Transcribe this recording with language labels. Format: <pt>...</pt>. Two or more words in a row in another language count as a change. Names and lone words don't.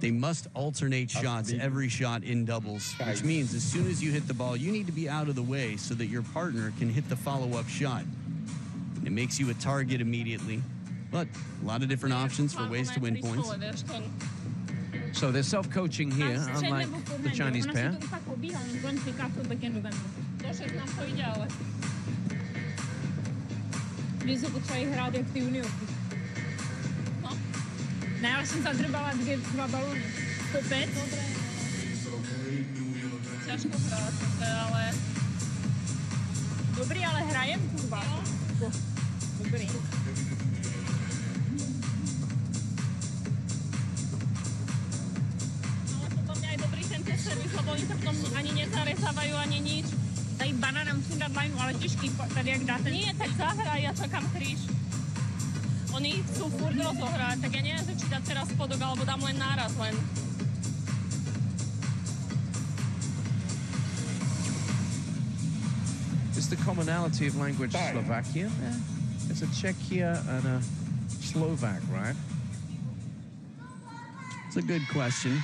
<en>they must alternate shots every shot in doubles, which means as soon as you hit the ball, you need to be out of the way so that your partner can hit the follow-up shot. It makes you a target immediately, but a lot of different options for ways to win points. So they're self-coaching here, unlike the Chinese pair.</en> <cs>Ne, já jsem zadrbala 2 balony. Kopec. Těžko hrát, ale... Dobrý, ale hrajem, kurva. Dobrý. Ale potom měli dobrý ten servis, lebo oni se v tom ani nezarezali.</cs> <sk>nedávajú ani nič.</sk> <cs>Tady banana musím dát lajnu, ale těžký, tady jak dáte.</cs> <sk>Nie, tak zahraj, ja čakám kríž. Oni chcú furt rozohrať, tak ja neviem začítať teraz spodok, alebo dám len náraz len.</sk> <en>Is the commonality of language Slovakia? Yeah. There's a Czech here and a Slovak, right? It's a good question.</en>